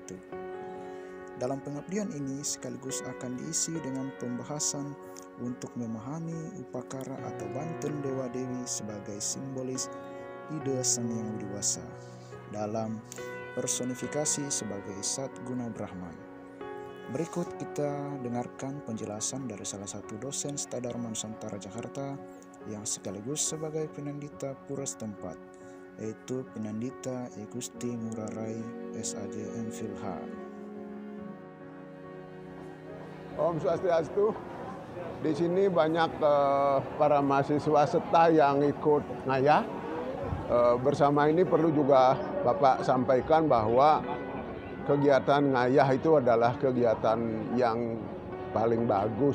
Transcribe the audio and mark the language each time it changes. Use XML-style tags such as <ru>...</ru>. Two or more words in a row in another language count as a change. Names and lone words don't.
<id>Dalam pengabdian ini sekaligus akan diisi dengan pembahasan untuk memahami upakara atau banten Dewa Dewi sebagai simbolis ide Sang Yang Widi Wasa dalam personifikasi sebagai Sat Guna Brahman. Berikut kita dengarkan penjelasan dari salah satu dosen Stadharma Nusantara Jakarta yang sekaligus sebagai penandita pura setempat, yaitu Penandita I Gusti Ngurah Rai SAJ MPhilH. Om Swastiastu. Di sini banyak para mahasiswa SETA yang ikut ngayah. Bersama ini perlu juga Bapak sampaikan bahwa kegiatan ngayah itu adalah kegiatan yang paling bagus.</id>